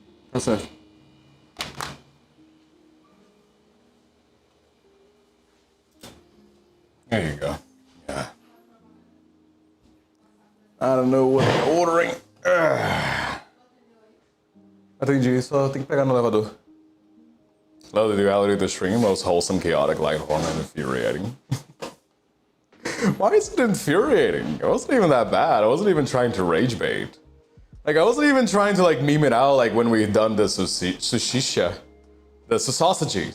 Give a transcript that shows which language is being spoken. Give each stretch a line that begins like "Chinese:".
English: What's that? There you go. Yeah. I don't know what I'm ordering.
Portuguese: Entendi, só tem que pegar no elevador.
English: Love the duality of the stream, most wholesome, chaotic, light, horn, and infuriating. Why is it infuriating? It wasn't even that bad. I wasn't even trying to rage bait. Like, I wasn't even trying to like meme it out like when we done the sushisha. The sausage.